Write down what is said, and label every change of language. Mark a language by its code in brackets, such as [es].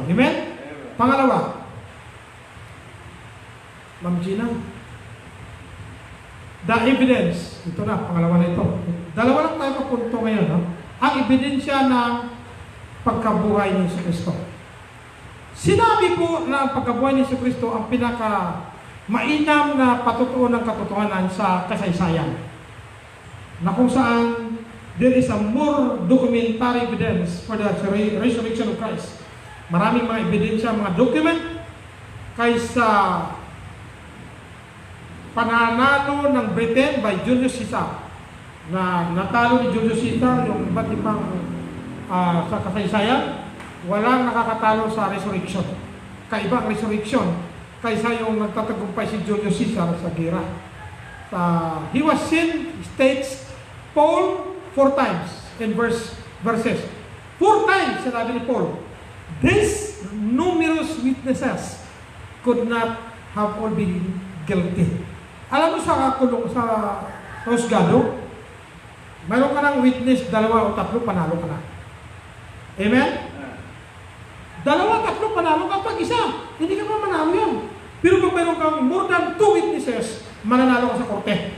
[tl] Amen? Pangalawa, Ma'am Gina, the evidence, ito na, pangalawa na ito. Dalawa lang tayo papunto ngayon, no? Ang ebidensya ng pagkabuhay ni Kristo. Sinabi po na ang pagkabuhay ni Kristo ang pinaka mainam na patutuon ng katotohanan sa kasaysayan. Na kung saan [en] there is a more documentary evidence for the resurrection of Christ. [tl] Maraming mga ebidensya, mga document kaysa pananalo ng Britain by Julius Caesar. Na natalo ni Julius Caesar yung iba't ibang sa kasaysayan, walang nakakatalo sa resurrection. Kaibang resurrection kaysa yung nagtatagumpay si Julius Caesar sa gira. [en] He was seen, states Paul 4 times in verses. 4 times [tl] sinabi ni Paul, [en] these numerous witnesses could not have all been guilty. [tl] Alam mo sa kulong sa husgado, mayroon ka ng witness, 2 o 3, panalo ka na. Amen? 2, 3, panalo ka. Pag isa, hindi ka pa manalo yan. Pero kung mayroon kang [en] more than 2 witnesses, [tl] mananalo ka sa korte.